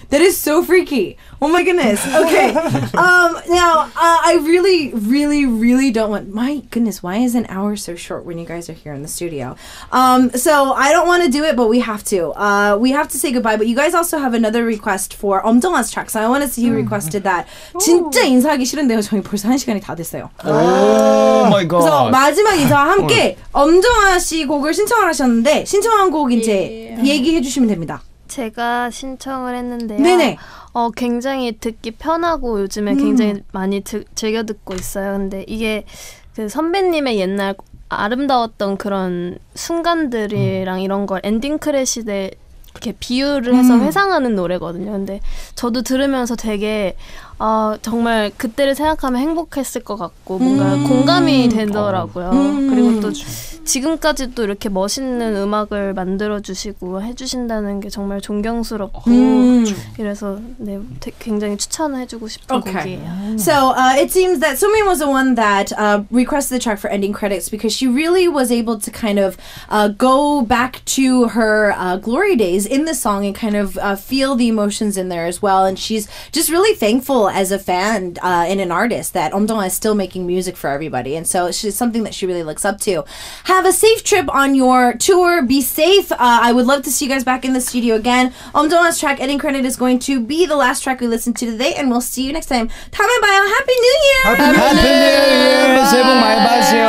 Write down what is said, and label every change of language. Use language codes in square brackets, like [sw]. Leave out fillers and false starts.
[en] That is so freaky. Oh my goodness. Okay. Now, I really, really, really don't want... My goodness, why is an hour so short when you guys are here in the studio? So I don't want to do it, but we have to. We have to say goodbye, but you guys also have another request for 엄정한's track. So I want to see who requested that. [ko] 진짜 인사하기 싫은데요. 저희 벌써 1시간이 다 됐어요. [en] Oh my god. [ko] 그래서 마지막 인사와 함께 엄정한 씨 곡을 신청을 하셨는데 신청한 곡 이제 얘기해 주시면 됩니다. 제가 신청을 했는데요. 네네. 굉장히 듣기 편하고 요즘에 굉장히 많이 즐겨 듣고 있어요. 근데 이게 그 선배님의 옛날 아름다웠던 그런 순간들이랑 이런 걸 엔딩 크레딧에 이렇게 비유를 해서 회상하는 노래거든요. 근데 저도 들으면서 되게 정말 그때를 생각하면 행복했을 것 같고 뭔가 공감이 되더라고요. 그리고 또 지금까지도 이렇게 멋있는 음악을 만들어주시고 해주신다는 게 정말 존경스럽고 이래서 네, 굉장히 추천을 해주고 싶은 곡이에요. [en] So it seems that Somin was the one that requested the track for ending credits because she really was able to kind of go back to her glory days in the song and kind of feel the emotions in there as well. And she's just really thankful as a fan and an artist that OhNaNa is still making music for everybody. And so it's something that she really looks up to. Have a safe trip on your tour. Be safe. I would love to see you guys back in the studio again. OhNaNa's track, Ending Credit, is going to be the last track we listen to today. And we'll see you next time. [ko] 다음에 봐요. [en] Happy New Year! Happy New Year! [ko] 새해 복 많이 받으세요.